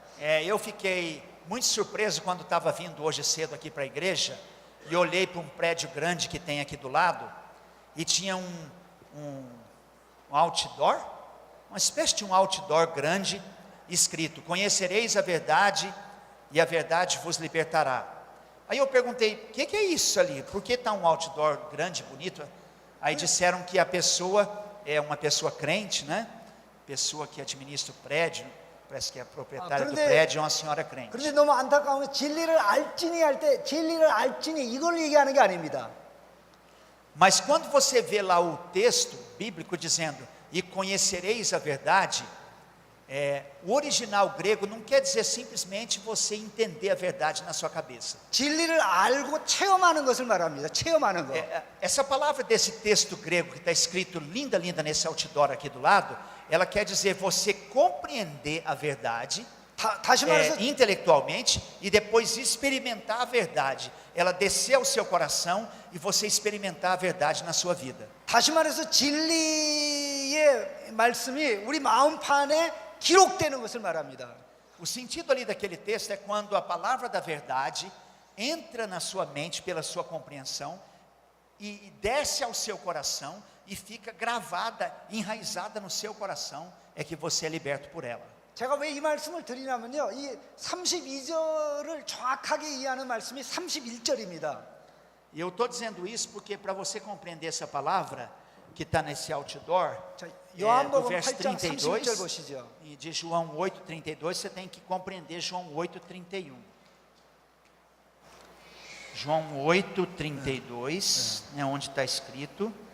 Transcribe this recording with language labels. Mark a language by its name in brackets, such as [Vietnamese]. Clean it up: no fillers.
[Portuguese] Eu fiquei muito surpreso quando estava vindo hoje cedo aqui para a igreja e olhei para um prédio grande que tem aqui do lado e tinha um outdoor, uma espécie de um outdoor grande escrito: conhecereis a verdade e a verdade vos libertará. Aí eu perguntei, o que é isso ali? Por que está um outdoor grande, bonito? Aí disseram que a pessoa é uma pessoa crente, né? Pessoa que administra o prédio, parece que é a proprietária do prédio, é uma senhora crente. [Korean] 그런데 너무 안타까운 게 진리를 알지니 할 때 진리를 알지니 이걸 얘기하는 게 아닙니다. [Portuguese] Mas quando você vê lá o texto bíblico dizendo, e conhecereis a verdade, o original grego não quer dizer simplesmente você entender a verdade na sua cabeça. [Korean] 진리를 알고 체험하는 것을 말합니다. 체험하는 거. [Portuguese] Essa palavra desse texto grego que está escrito linda nesse outdoor aqui do lado, ela quer dizer você compreender a verdade [Korean] 다시 말해서 [Portuguese] intelectualmente e depois experimentar a verdade. Ela descer ao seu coração e você experimentar a verdade na sua vida. [Korean] 다시 말해서 진리의 이의 말씀이 우리 마음판에 기록되는 것을 말합니다. [Portuguese] O sentido ali daquele texto é quando a palavra da verdade entra na sua mente pela sua compreensão e desce ao seu coração e fica gravada, enraizada no seu coração, é que você é liberto por ela. [Korean] 제가 왜 이 말씀을 드리냐면요, 이 32절을 정확하게 이해하는 말씀이 31절입니다. [Portuguese] E eu estou dizendo isso porque para você compreender essa palavra que está nesse outdoor, [Korean] 자, [Portuguese] do [Korean] 요한복음 [Portuguese] verso [Korean] 8장 31절 32 보시죠. [Portuguese] e de João 8:32, você tem que compreender João 8:31. João 8:32, né, onde está escrito.